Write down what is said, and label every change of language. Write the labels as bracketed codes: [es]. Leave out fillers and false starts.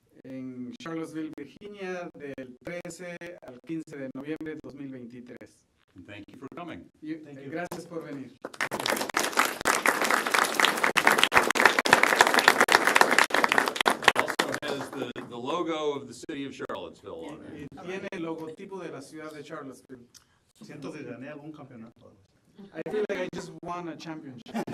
[es] En Charlottesville, Virginia, del 13 al 15 de noviembre de 2023. [en] And thank you for coming. [es] Gracias por venir. [en] Also has the logo of the city of Charlottesville on it. [es] Y tiene el logotipo de la ciudad de Charlottesville. Siento que gané algún campeonato. [en] I feel like I just won a championship.